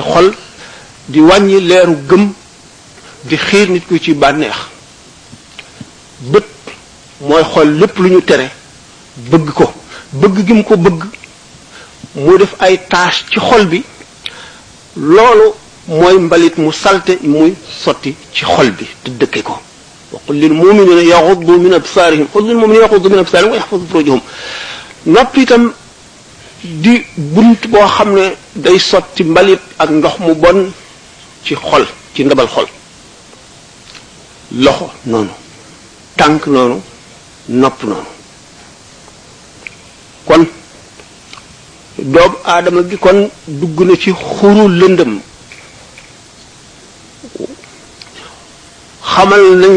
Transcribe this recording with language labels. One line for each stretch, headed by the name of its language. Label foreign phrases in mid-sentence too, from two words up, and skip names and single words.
Wolof: xol di wàññi leeru gëm di xiir nit ku ci bànneex bët mooy xool lépp lu ñu tere bëgg ko bëgg gi mu ko bëgg mu def ay tache ci xol bi loolu mooy mbalit mu salte muy sotti ci xol bi te dëkke ko
Arabic: وقل للمؤمنين يغضوا من أبصارهم قل للمؤمنين يغضوا من أبصارهم ويحفظوا فروجهم
Wolof: noppi itam di bunt boo xam ne day sotti mbalit ak ndox mu bon ci xol ci ndabal xol loxo noonu tànk noonu nopp noonu kon doomu aadama gi kon dugg na ci xuru lëndëm xamal nañ